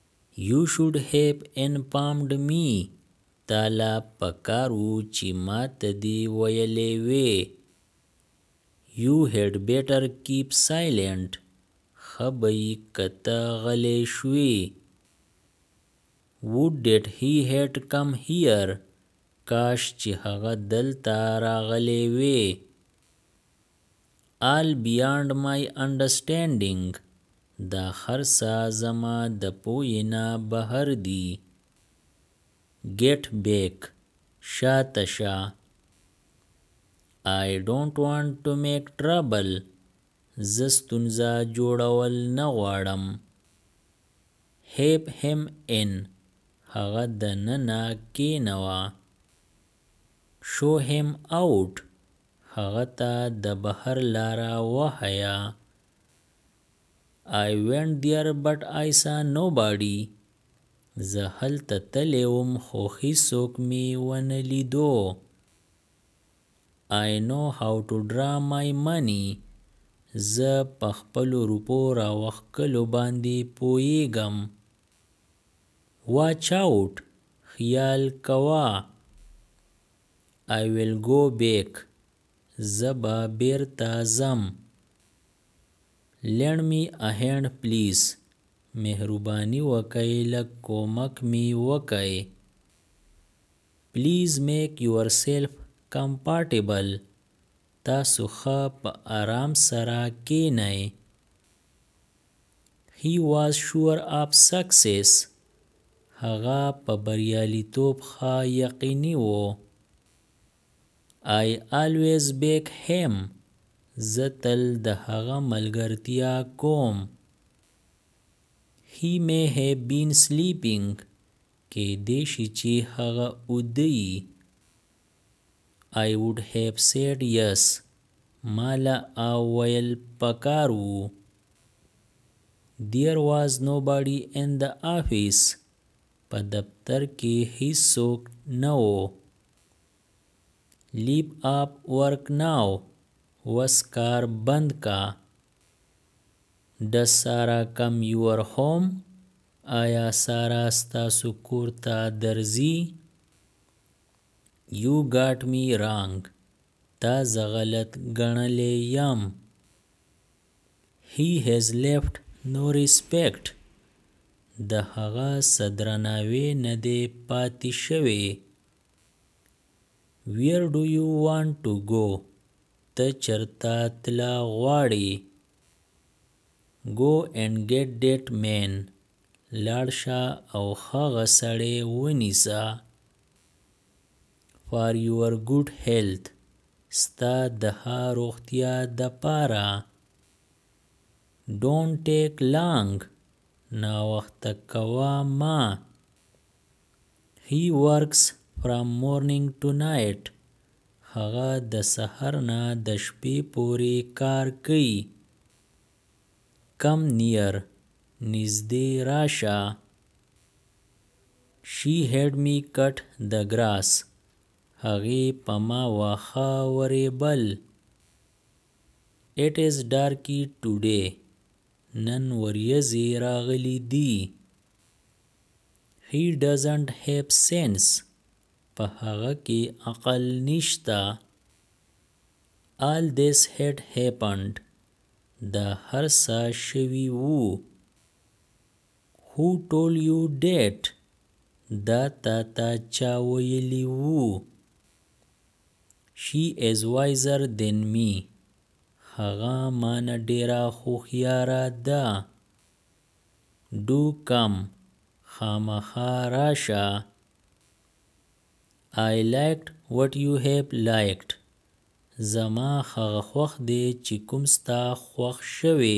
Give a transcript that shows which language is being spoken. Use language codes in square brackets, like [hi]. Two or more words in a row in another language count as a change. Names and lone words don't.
[en] You should have informed me. [ps] تالا پکارو چې ما ته دې ویلې وې. [en] You had better keep silent. [ps] خبی کته غلی شوی. [en] Would that he had come here. [ps] کاش چې هغه دلته راغلی وی. [en] All beyond my understanding. [ps] دا خرڅه زما د پوهې نه بهر دی. [en] Get back. [ps] شاته شه. [en] I don't want to make trouble. [ps] زه ستونزه جوړول نه غواړم. [en] Have him in. [ps] هغه دننه کېنوه. [en] Show him out. [ps] هغه ته د بهر لاره وښیه. [en] I went there but I saw nobody. [ps] زه هلته تللی وم خو هیڅوک مې ونه لیدو. [en] I know how to draw my money. [ps] زه په خپلو روپو راوښکلو باندې پوهیږم. [en] Watch out. [ps] خیال کوه. [en] I will go back. [ps] زه به بیرته ځم. [en] Lend me a hand please. [ps] مهرباني وکئ لږ کومک می وکئ. [en] Please make yourself comfortable. [ps] تاسو ښه په آرام سره کینئ. [en] He was sure of success. [ps] هغه په بریالیتوب ښه یقیني و. [en] I always back him. [ps] زه تل د هغه ملګرتیا کوم. [en] He may have been sleeping. [ps] کیدای شي چې هغه اوده یي. [en] I would have said yes. [ps] مالا ویل پکار وو. [en] There was nobody in the office. [ps] په دفتر کې هیڅوک نه و. [en] Leave up work now. [ps] وس کار بند کا. [en] Does Sarah come your home? [ps] آیا سارا ستاسو کور ته درځي؟ [en] You got me wrong. [ps] تا زه غلط ګڼلی یم. [en] He has left no respect. [ps] د هغه څه درناوی نه دی پاتې شوی. [en] Where do you want to go? [ps] ته چرته تله غواړې؟ [en] Go and get that man. [ps] لاړ شه او هغه سړی ونیسه. [en] For your good health. [ps] ستا د ښه روغتیا دپاره. [en] Don't take long. [ps] ناوخته کوه ما. [en] He works from morning to night. [ps] هغه د سحر نه د شپې پورې کار کوي. [en] Come near. [ps] نږدې راشه. [en] She had me cut the grass. [ps] هغې په ما واښه ورېبل. [en] It is darky today. [ps] نن وریځې راغلي دي. [en] He doesn't have sense. [ps] په هغه کې عقل نشته. [en] All this had happened. [ps] دا هر څه شوي وو. [en] Who told you that? [ps] دا تا ته چا ویلي وو. [en] She is wiser than me. [ps] هغه ما نه ډېره هوښیاره ده. [en] Do come. [ps] خامخا راشه. [en] I liked what you have liked. [ps] زما هغه خوښ دی چې کوم ستا خوښ شوی.